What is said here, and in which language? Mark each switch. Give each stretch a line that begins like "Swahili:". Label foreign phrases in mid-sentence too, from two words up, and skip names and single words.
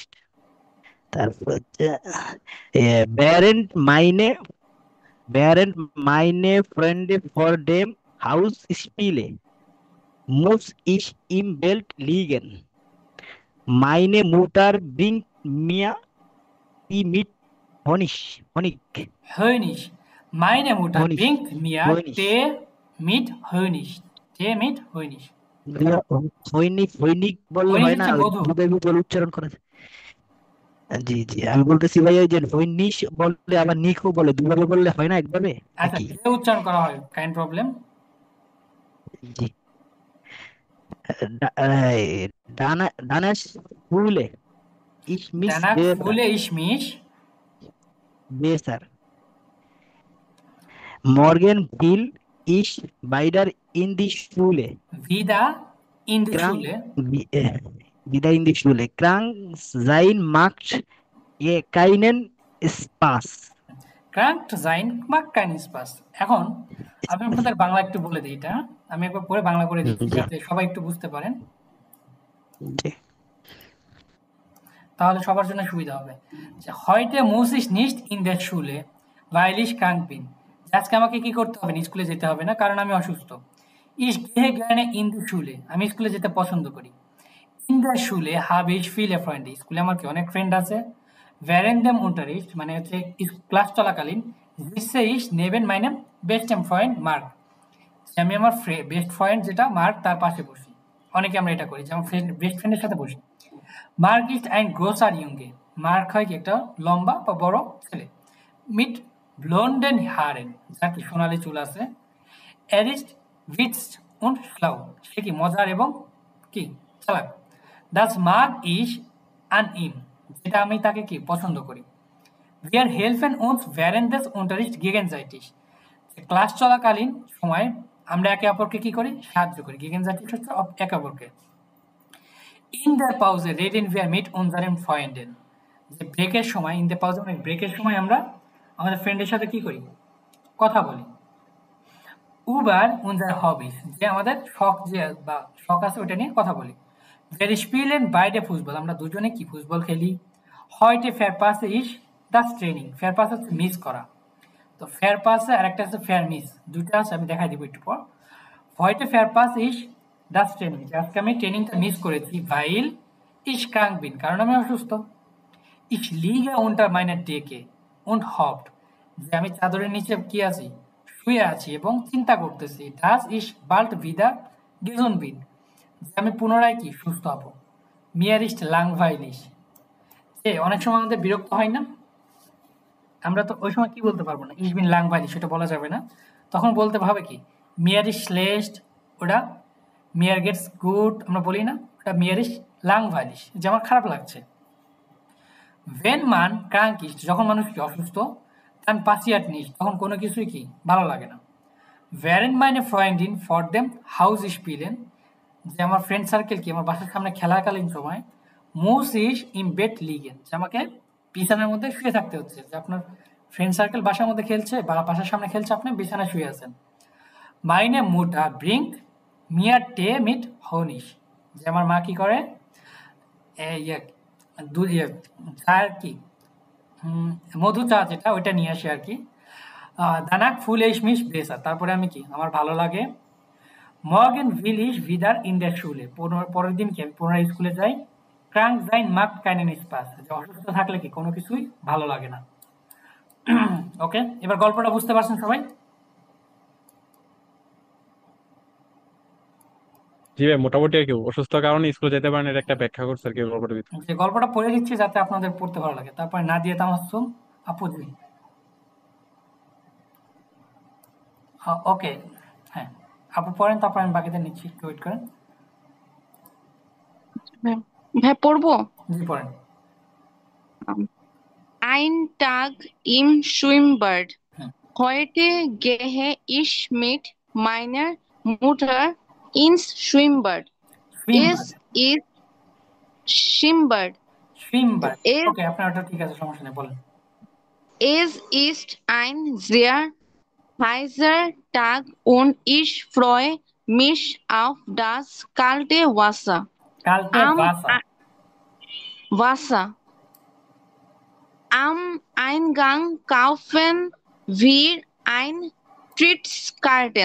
German: তারপর während meine Freunde vor dem Haus spielen, muss ich im Bett liegen. Meine Mutter bringt mir Tee mit Honig. Meine Mutter bringt mir Tee mit Honig.
Bangla: Honig বললে হয় না, দুধের উচ্চারণ করে। জি আমি বলতেছি ভাই ওই যে হইনিশ বললে আবার নিকো বলে, দুভাবে বললে হয় না একভাবে? আচ্ছা উচ্চারণ করা হয়, কাইন প্রবলেম।
German: জি Danach Schule ich mich besser. Morgen will ich wieder in die Schule. Wieder in die Schule. Krank sein macht keinen Spaß. Krank sein macht keinen Spaß.
Bangla: এখন আমি আপনাদের বাংলা একটু বলে দিই, এটা আমি একবার পরে বাংলা করে দিচ্ছি যাতে সবাই একটু বুঝতে পারেন, তাহলে সবার জন্য সুবিধা হবে।
German: Heute muss ich nicht in der Schule, weil ich krank bin.
Bangla: আজকে আমাকে কি করতে হবে না, স্কুলে যেতে হবে না কারণ আমি অসুস্থ।
German: Ich gehe gerne in die Schule,
Bangla: আমি স্কুলে যেতে পছন্দ করি।
German: In der Schule habe ich viele Freunde,
Bangla: স্কুলে আমার কি অনেক ফ্রেন্ড আছে।
German: Während dem Unterricht
Bangla: মানে হচ্ছে ক্লাস চলাকালীন
German: sitze ich neben meinem besten Freund Mark,
Bangla: আমি আমার বেস্ট ফ্রেন্ড যেটা মার্ক তার পাশে বসি। অনেকে আমরা এটা করি যে আমার বেস্ট ফ্রেন্ডের সাথে বসি।
German: Mark ist ein großer Junge,
Bangla: মার্ক হয় কি একটা লম্বা বা বড় ছেলে।
German: Mit blonden Haaren,
Bangla: যার কি সোনালি চুল আছে।
German: Er ist witzig und schlau,
Bangla: সে কি মজার এবং কি চালাক।
German: Das mag ich an ihm,
Bangla: যেটা আমি তাকে কি পছন্দ করি।
German: Wir helfen uns während des Unterrichts gegenseitig,
Bangla: ক্লাস চলাকালীন সময় আমরা একে অপরকে কি করি, সাহায্য করি।
German: gegenseitig
Bangla: হচ্ছে একে অপরকে।
German: In der Pause reden wir mit unseren Freunden,
Bangla: যে ব্রেকের সময়,
German: in der Pause
Bangla: মানে ব্রেকের সময় আমরা আমাদের ফ্রেন্ডের সাথে কি করি, কথা বলি।
German: über unsere Hobbys,
Bangla: যে আমাদের শখ যে বা শখ আছে ওটা নিয়ে কথা বলি।
German: Wir spielen beide Fußball,
Bangla: আমরা দুজনে কি ফুটবল খেলি।
German: Heute verpasse ich das Training, verpasse
Bangla: হচ্ছে মিস করা। তো verpasse আর একটা আছে vermiss, দুটো আছে আমি দেখাই দিব একটু পর।
German: Heute verpasse ich das Training,
Bangla: যে আজকে আমি ট্রেনিংটা মিস করেছি,
German: weil ich krank bin,
Bangla: কারণ আমি অসুস্থ।
German: Ich liege unter meiner Decke und hofft,
Bangla: যে আমি চাদরের নিচে কি আছি, শুয়ে আছি এবং চিন্তা করতেছি,
German: dass ich bald wieder gesund bin,
Bangla: যে আমি পুনরায় কি সুস্থ হব।
German: Mir ist langweilig,
Bangla: যে অনেক সময় আমাদের বিরক্ত হয় না, আমরা তো ওই সময় কি বলতে পারবো না,
German: ich bin langweilig
Bangla: সেটা বলা যাবে না, তখন বলতে হবে কি
German: mir ist schlecht,
Bangla: ওটা
German: mir geht's gut
Bangla: আমরা বলি না, ওটা
German: mir ist langweilig,
Bangla: যে আমার খারাপ লাগছে।
German: Wenn man krank ist,
Bangla: যখন মানুষ কি অসুস্থ,
German: dann passiert nicht,
Bangla: তখন কোনো কিছুই কি ভালো লাগে না।
German: Während meine Freundin vor dem Haus spielen,
Bangla: যে আমার ফ্রেন্ড সার্কেল কি আমার বাসার সামনে খেলাকালীন সময়,
German: muss ich im Bett liegen,
Bangla: যে আমাকে বিছানার মধ্যে শুয়ে থাকতে হচ্ছে, যে আপনার ফ্রেন্ড সার্কেল বাসার মধ্যে খেলছে বা বাসার সামনে খেলছে, আপনি বিছানায় শুয়ে আছেন।
German: Meine Mutter bringt mir Tee mit Honig,
Bangla: যে আমার মা কি করে দুধ চা আর কি মধু চা যেটা ওইটা নিয়ে আসে আর কি।
German: danach fühle ich mich besser,
Bangla: তারপরে আমি কি আমার ভালো লাগে।
German: morgen will ich wieder in der Schule,
Bangla: পরের দিন কি আমি পুনরায় স্কুলে যাই।
German: krank sein macht keinen Spaß,
Bangla: যে অসুস্থ থাকলে কি কোনো কিছুই ভালো লাগে না। ওকে, এবার গল্পটা বুঝতে পারছেন সবাই? জি ভাই, মোটামুটি আর কি অসুস্থ কারণে স্কুলে যেতে পারেন এটা একটা ব্যাখ্যা করছে আর কি গল্পটার ভিতরে। যে গল্পটা পড়ে দিচ্ছি যাতে আপনাদের পড়তে ভালো লাগে। তারপরে নাদিয়া তামাসসুম আপু জি, ওকে হ্যাঁ আপু পড়েন, তারপর আমি বাকিদের নিচ্ছি, একটু ওয়েট করেন। ভাই পড়বো? জি পড়েন।
German: Ein Tag im Schwimmbad. হুম, Heute gehe ich mit meiner Mutter ins Schwimmbad. Es ist Schwimmbad. Schwimmbad, Es,
Bangla: ওকে আপনার ওটা ঠিক আছে, সমস্যা নেই, বলেন।
German: es ist ein sehr heißer Tag und ich freue mich auf das kalte Wasser.
Bangla: কালকে
German: Am
Bangla: বাসা,
German: Wasser. Am Eingang kaufen wir ein Trittskarten.